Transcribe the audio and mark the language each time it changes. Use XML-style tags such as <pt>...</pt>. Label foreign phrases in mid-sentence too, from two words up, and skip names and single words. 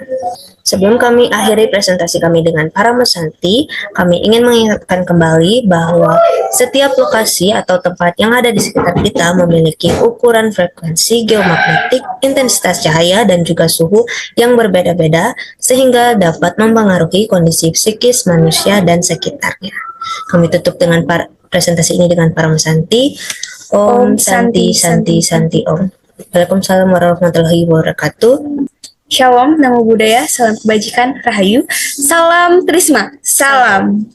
<id>Sebelum kami akhiri presentasi kami dengan para mesanti, kami ingin mengingatkan kembali bahwa setiap lokasi atau tempat yang ada di sekitar kita memiliki ukuran frekuensi geomagnetik, intensitas cahaya, dan juga suhu yang berbeda-beda sehingga dapat mempengaruhi kondisi psikis manusia dan sekitarnya. Kami tutup dengan presentasi ini dengan para mesanti.</id> <sa>Om Santi Santi Santi Om.</sa> <ar>وعليكم السلام ورحمة الله وبركاته.</ar> <id>Shalom,</id> <pi>namo buddhaya,</pi> <id>salam kebajikan, rahayu, salam trisma, salam.</id>